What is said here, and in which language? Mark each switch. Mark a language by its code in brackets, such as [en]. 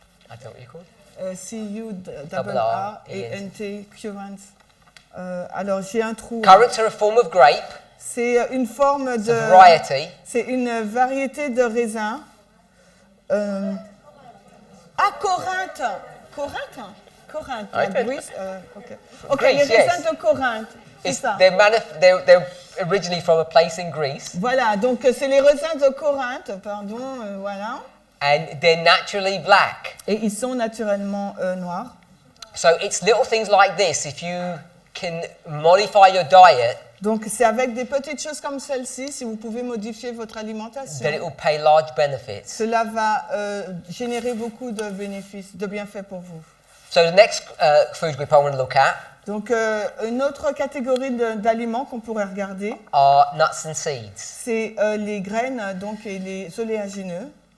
[en] I don't know what you call it. [fr] C-U-R-R-A-N-T, currants. Alors j'ai un trou. [en] Currants are a form of grape. [fr] C'est une forme [en] It's a [fr] de. [en] variety. [fr] C'est une variété de raisin. Corinthe. Corinthe. La [en] Okay. Greece, ok, Greece, [fr] les raisins [en] yes. [fr] de Corinthe. C'est ça. [en] They're originally from a place in Greece, [fr] Voilà, donc c'est les raisins de Corinthe, pardon, voilà. [en] and they're naturally black. [fr] Et ils sont naturellement noirs. [en] So it's little things like this. If you can modify your diet, [fr] Donc c'est avec des petites choses comme celle-ci, si vous pouvez modifier votre alimentation, [en] then it will pay large benefits. [fr] cela va générer beaucoup de bénéfices, de bienfaits pour vous. [en] So the next food group I want to look at [fr] Donc une autre catégorie d'aliments qu'on pourrait regarder, [en] are nuts and seeds. [fr] c'est les graines donc, et les oléagineux.